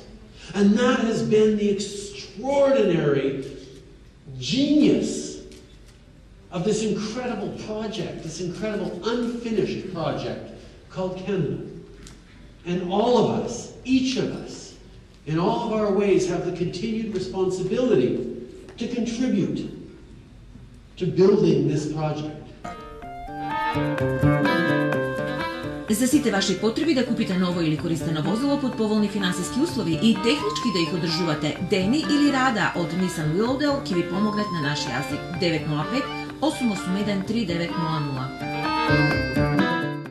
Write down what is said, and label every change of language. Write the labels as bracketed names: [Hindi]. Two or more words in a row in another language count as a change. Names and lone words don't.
[English] And that has been the extraordinary genius of this incredible project, this incredible unfinished project called Canada. And all of us, each of us, in all of our ways, have the continued responsibility to contribute to building this project. [Macedonian] За сите ваши потреби да купите ново или користено возило под поволни финансиски услови и технички да их одржувате, Дени или Рада од Nissan Willowdale ќе ви помогнат на наш јазик 905-881-3900.